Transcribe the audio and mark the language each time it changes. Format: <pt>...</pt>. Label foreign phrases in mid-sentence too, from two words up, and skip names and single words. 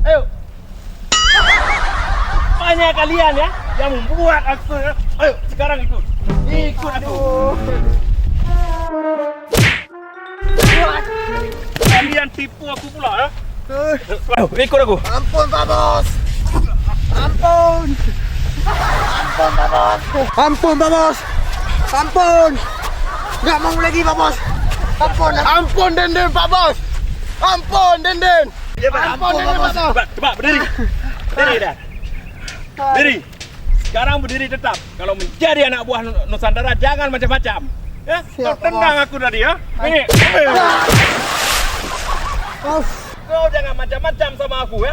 <id>Ayo. Banyak kalian ya yang membuat aku. Ayo sekarang ikut. Ikut aku. Kalian tipu aku pula ya. Ayo ikut aku. Ampun Pak Bos. Ampun. Ampun Pak Bos. Ampun Pak Bos. Ampun. Nggak mau lagi Pak Bos. Ampun. Ampun Denden Pak Bos. Ampun Denden. Ampun Denden Pak Bos. Cepat berdiri. Berdiri dah. Berdiri. Sekarang berdiri tetap. Kalau menjadi anak buah Nusantara jangan macam-macam. Ya, kau tendang aku tadi ya. Ini. Kau jangan macam-macam sama aku ya.</id>